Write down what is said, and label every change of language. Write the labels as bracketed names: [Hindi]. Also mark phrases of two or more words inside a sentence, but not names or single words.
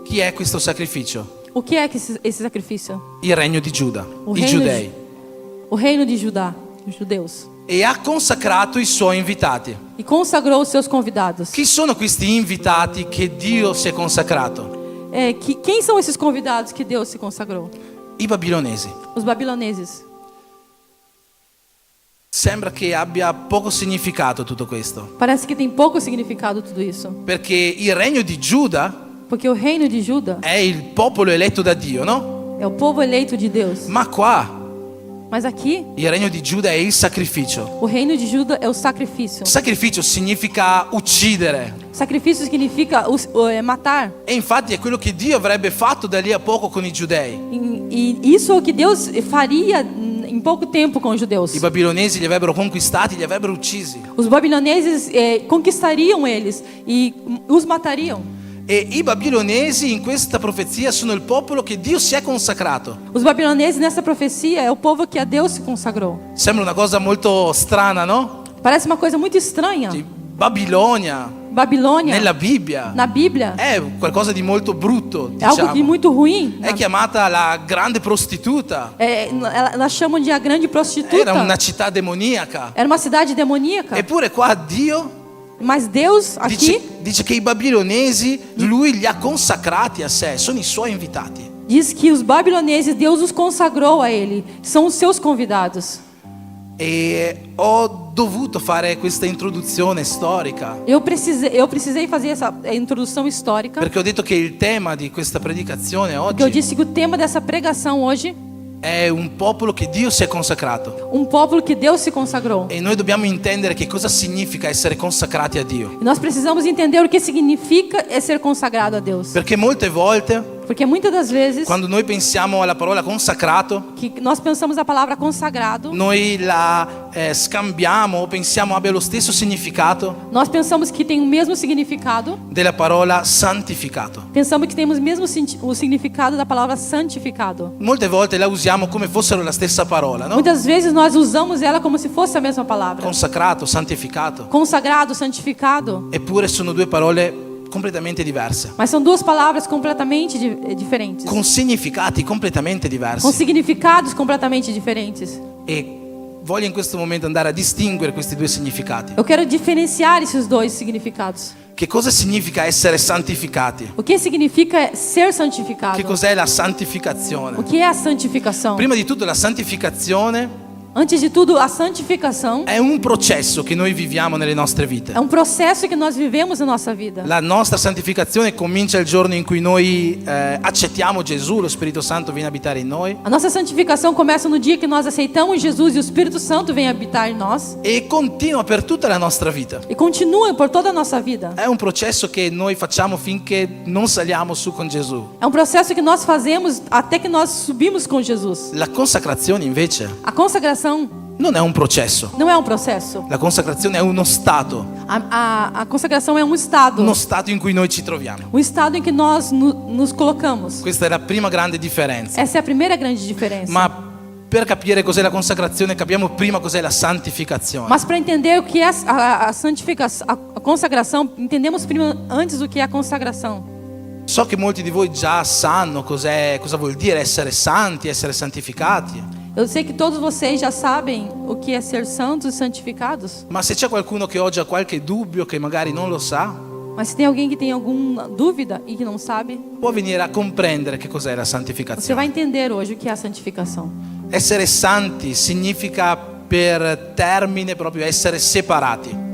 [Italian] Chi è questo sacrificio? [Portuguese] O que é esse sacrifício? [Italian] Il regno di Giuda, [Portuguese] O [Italian] i [Portuguese] reino [Italian] giudei. [Portuguese] O reino de Judá, os judeus. [Italian] E ha consacrato i suoi invitati. [Portuguese] E consagrou os seus convidados. [Italian] Chi sono questi invitati che Dio si è consacrato? [Portuguese] Quem são esses convidados que Deus se consagrou? [Italian] I babilonesi. [Portuguese] Os babiloneses. [Italian] Sembra che abbia poco significato tutto questo, [Portuguese] Parece que tem pouco significado tudo isso. [Italian] perché il regno di Giuda [Portuguese] Porque o reino de Judá [Italian] è il popolo eletto da Dio, no? [Portuguese] é o povo eleito de Deus. [Italian] Ma qua [Portuguese] Mas aqui, [Italian] il regno di Giuda è il sacrificio. [Portuguese] o reino de Judá é o sacrifício. [Italian] Sacrificio significa uccidere. [Portuguese] Sacrifício significa matar. [Italian] E infatti è quello che Dio avrebbe fatto da lì a poco con i giudei. [Portuguese] E isso é o que Deus faria em pouco tempo com os judeus. [Italian] I babilonesi li avrebbero conquistati, li avrebbero uccisi. [Portuguese] Os babiloneses conquistariam eles e os matariam. [Italian] E i babilonesi in questa profezia sono il popolo che Dio si è consacrato. [Portuguese] Os babiloneses nessa profecia é o povo que a Deus se consagrou. [Italian] Sembra una cosa molto strana, no? [Portuguese] Parece uma coisa muito estranha. [Italian] Babilonia [Portuguese] Babilônia, [Italian] nella Bibbia [Portuguese] na Bíblia, [Italian] è qualcosa di molto brutto, [Portuguese] é algo de [Italian] diciamo. [Portuguese] muito ruim. [Italian] È chiamata la grande prostituta. [Portuguese] Elas chamam de a grande prostituta. [Italian] Era una città demoniaca. [Portuguese] Era uma cidade demoníaca. [Italian] Eppure qua Dio [Portuguese] Mas Deus aqui [Italian] dice che i babilonesi lui li ha consacrati a sé, sono i suoi invitati. [Portuguese] diz que os babiloneses, Deus os consagrou a ele. São os seus convidados. [Italian] E ho dovuto fare questa introduzione storica [Portuguese] Eu precisei fazer essa introdução histórica. [Italian] perché ho detto che il tema di questa predicazione [Portuguese] Porque eu [Italian] oggi [Portuguese] disse que o tema dessa pregação hoje, [Italian] è un popolo che Dio si è consacrato. [Portuguese] povo que Deus se consagrou. [Italian] E noi dobbiamo intendere che cosa significa essere consacrati a Dio. [Portuguese] E nós precisamos entender o que significa ser consagrado a Deus. [Italian] Perché molte volte, [Portuguese] Porque muitas das vezes [Italian] quando noi pensiamo alla parola consacrato, [Portuguese] que nós pensamos a palavra consagrado, [Italian] noi la scambiamo o pensiamo abbia lo stesso significato [Portuguese] nós pensamos que tem o mesmo significado, [Italian] della parola santificato. [Portuguese] pensamos que temos mesmo o significado da palavra santificado. [Italian] Molte volte la usiamo come fossero la stessa parola, no? [Portuguese] Muitas vezes nós usamos ela como se fosse a mesma palavra. [Italian] Consacrato, santificato. [Portuguese] Consagrado, santificado. [Italian] Eppure sono due parole completamente diverse, [Portuguese] Mas são duas palavras completamente diferentes. [Italian] con significati completamente [Portuguese] Com [Italian] diversi. [Portuguese] significados completamente diferentes. [Italian] E voglio in questo momento andare a distinguere questi due significati. [Portuguese] Eu quero diferenciar esses dois significados. [Italian] Che cosa significa essere santificati? [Portuguese] O que significa ser santificado? [Italian] Che cos'è la [Portuguese] O [Italian] santificazione? [Portuguese] que é a santificação? [Italian] Prima di tutto la santificazione [Portuguese] Antes de tudo, a santificação [Italian] è un processo che noi viviamo nelle nostre vite. [Portuguese] é processo que nós vivemos na nossa vida. [Italian] La nostra santificazione comincia il giorno in cui noi accettiamo Gesù, lo Spirito Santo viene a abitare in noi, [Portuguese] A nossa santificação começa no dia que nós aceitamos Jesus e o Espírito Santo vem habitar em nós [Italian] e continua per tutta la nostra vita. [Portuguese] e continua por toda a nossa vida. [Italian] È un processo che noi facciamo finché non saliamo su con Gesù. [Portuguese] É processo que nós fazemos até que nós subimos com Jesus. [Italian] La consacrazione invece [Portuguese] A consagração [Italian] non è un processo. [Portuguese] não é processo. [Italian] La consacrazione è uno stato [Portuguese] A consagração é estado. [Italian] uno stato in cui noi ci troviamo. [Portuguese] Estado em que nós nos colocamos. [Italian] Questa è la prima grande differenza. [Portuguese] Essa é a primeira grande diferença. [Italian] Ma per capire cos'è la consacrazione capiamo prima cos'è la santificazione. [Portuguese] Mas para entender o que é a santificação, a consagração, entendemos primeiro antes o que é a consagração. [Italian] So che molti di voi già sanno cosa vuol dire essere santi, essere santificati. [Portuguese] Eu sei que todos vocês já sabem o que é ser santos e santificados. [Italian] Ma se c'è qualcuno che oggi ha qualche dubbio, che magari non lo sa, [Portuguese] Mas se tem alguém que tem alguma dúvida e que não sabe, [Italian] può venire a comprendere che cos'è la [Portuguese] você vai [Italian] santificazione. [Portuguese] entender hoje o que é a santificação. [Italian] Essere santi significa per termine proprio essere separati.